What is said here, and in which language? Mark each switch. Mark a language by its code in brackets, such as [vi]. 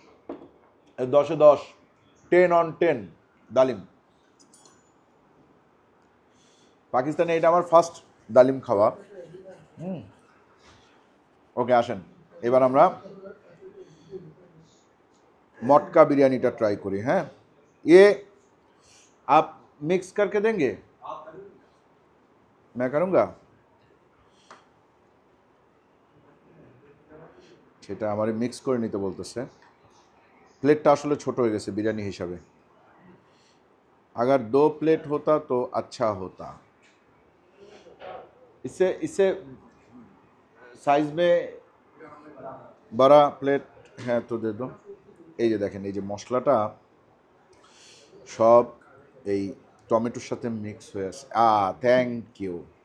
[bn] 10-এ 10, 10 on 10 ডালিম। পাকিস্তানে এটা আমার ফার্স্ট ডালিম খাওয়া। ওকে আসেন এবার আমরা मटका बिरयानीটা ट्राई करी। [hi] हैं ये आप मिक्स करके देंगे? मैं करूँगा। [bn] সেটা আমারে মিক্স করে নিতে বলতেছে। প্লেটটা আসলে ছোট হয়ে গেছে বিরিয়ানি হিসাবে। [hi] अगर 2 प्लेट होता तो अच्छा होता। इससे इससे साइज में बड़ा प्लेट है तो दे दो। [bn] এই যে দেখেন এই যে মশলাটা সব এই টমেটোর সাথে মিক্স হয়ে আছে। Thank you.